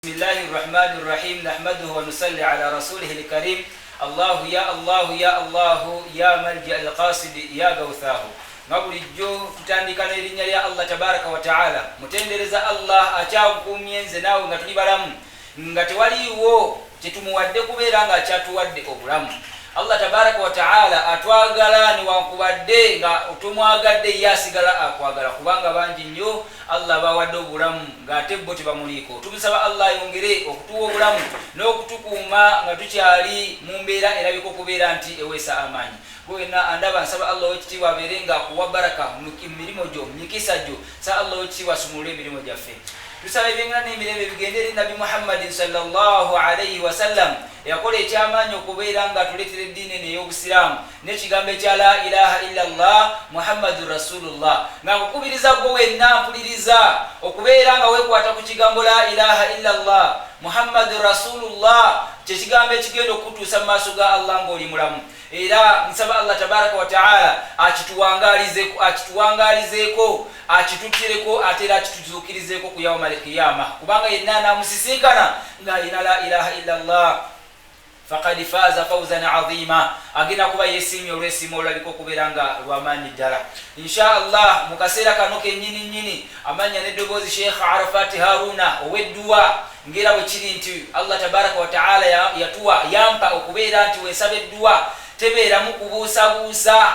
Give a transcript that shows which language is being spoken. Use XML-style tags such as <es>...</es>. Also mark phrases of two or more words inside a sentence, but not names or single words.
<ar>بسم الله الرحمن الرحيم نحمده ونصلي على رسوله الكريم الله يا الله يا الله يا ملجأ القاصد يا غوثاه</ar> <lg>ngabulijjo tutandika n'erinnya lya</lg> <ar>الله تبارك وتعالى</ar> <lg>mutendereza Allah akyakumyenze naawe nga tuli balamu nga tewaliiwo kyetumuwadde kubeera nga akyatuwadde obulamu.</lg> <ar>الله تبارك وتعالى</ar> <lg>atwagala newankubadde nga otomwagadde yasigala akwagala kubanga bangi nnyo Allah bawadde obulamu ng'ate bo tebamuliiko. Tumusaba Allah yongere okutuwa obulamu n'okutukuuma nga tukyali mu mbeera erabika okubeera nti eweesa amaanyi. Bwena andaba nsaba Allah wekitiibwa abeere nga akuwa baraka mu mirimu gyo mu mikisa gyo sa Allah wekitiibwa asumulule emirimu gyaffe. Tusaba ebyengana n'emirembe bigende eri Nabi Muhammadin</lg> <ar>صلى الله عليه وسلم</ar> <lg>yakola ekyamaanyi okubeera nga atuleetera eddiini eno ey'obusiraamu n'ekigambo ekya</lg> <ar>لا إله إلا الله محمد رسول الله</ar> <lg>nga nkukubiriza gwe wenna mpuliriza okubeera nga weekwata ku kigambo</lg> <ar>لا إله إلا الله محمد رسول الله</ar> <lg>kyekigambo ekigenda okutuusa mu maaso ga Allah ng'oli mulamu. Era nsaba</lg> <ar>الله تبارك وتعالى</ar> <lg>akituwangalizeeko akitutireko ate era akituzuukirizeeko ku</lg> <ar>يوم القيامة</ar> <lg>kubanga yenna anamusisinkana nga alina</lg> <ar>لا إله إلا الله فقد فاز فوزا عظيما</ar> <lg>agenda kuba yesimye olw'essimu olulabika okubeera nga lwamaanyi ddala.</lg> <ar>إن شاء الله</ar> <lg>mu kaseera kano kennyini amanya n'eddoboozi Sheikh Arafat Haruna ow'edduwa ngera bwe kiri nti</lg> <ar>الله تبارك وتعالى</ar> <lg>yampa okubeera nti wensaba edduwa tebeeramu kubuusabuusa.</lg>